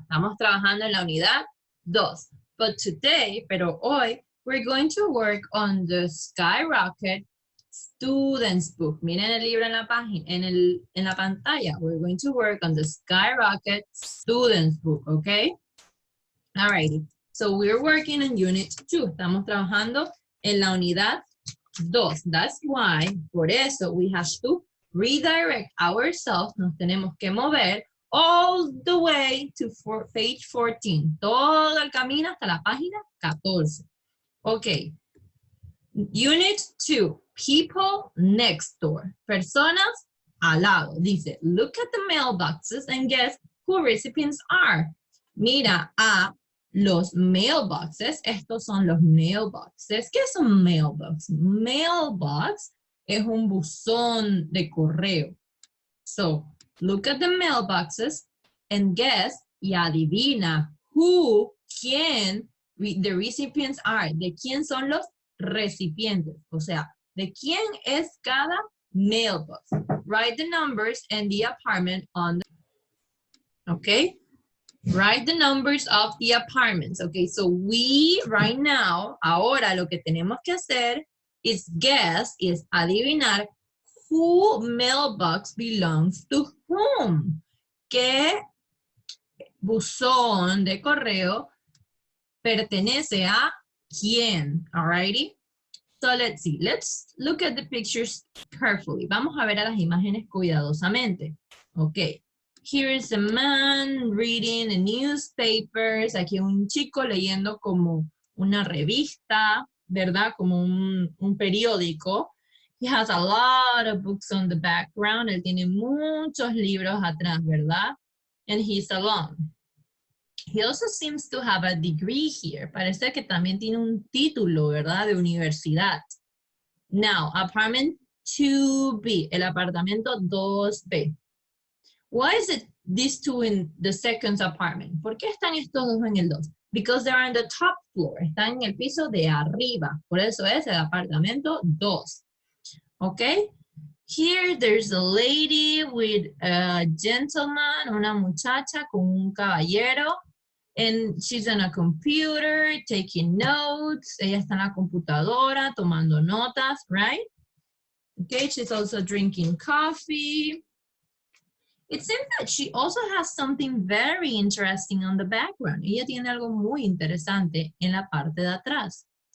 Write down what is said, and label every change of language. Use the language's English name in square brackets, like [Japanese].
[Spanish] Estamos trabajando en la unidad 2. [English] But today, [Spanish] pero hoy, [English] we're going to work on the Skyrocket Students Book. [Spanish] Miren el libro en la página, en la pantalla. [English] We're going to work on the Skyrocket Students Book, okay? Alrighty. So we're working on unit 2. [Spanish] Estamos trabajando en la unidad 2. [English] That's why, [Spanish] por eso, [English] we have to redirect ourselves. [Spanish] Nos tenemos que mover [English] all the way to page 14. [Spanish] Todo el camino hasta la página 14. [English] Okay. Unit 2. People next door. [Spanish] Personas al lado. Dice, [English] look at the mailboxes and guess who recipients are. [Spanish] Mira a los mailboxes. Estos son los mailboxes. ¿Qué es un mailbox? Mailbox es un buzón de correo. [English] So, look at the mailboxes and guess [Spanish] y adivina [English] who, [Spanish] quién, [English] the recipients are. [Spanish] ¿De quién son los recipientes? O sea, ¿de quién es cada mailbox? [English] Write the numbers and the apartment on the... Okay? Write the numbers of the apartments. Okay, so we right now, [Spanish] ahora lo que tenemos que hacer [English] is guess, is [Spanish] adivinar [English] who mailbox belongs to whom. [Spanish] ¿Qué buzón de correo pertenece a quién? [English] Alrighty? So let's see. Let's look at the pictures carefully. [Spanish] Vamos a ver a las imágenes cuidadosamente. [English] Okay. Here is a man reading the newspapers. [Spanish] Aquí un chico leyendo como una revista, ¿verdad? Como un periódico. [English] He has a lot of books on the background. [Spanish] Él tiene muchos libros atrás, ¿verdad? [English] And he's alone. He also seems to have a degree here. [Spanish] Parece que también tiene un título, ¿verdad? De universidad. [English] Now, apartment 2B, [Spanish] el apartamento 2B. [English] Why is it these two in the second apartment? [Spanish] ¿Por qué están estos dos en el 2? [English] Because they are on the top floor. [Spanish] Están en el piso de arriba. Por eso es el apartamento 2. [English] Okay? Here there's a lady with a gentleman, [Spanish] una muchacha con un caballero. [English] And she's on a computer taking notes. [Spanish] Ella está en la computadora tomando notas, [English] right? Okay, she's also drinking coffee. It seems that she also has something very interesting on the background. [Spanish] Ella tiene algo muy interesante en la parte de atrás.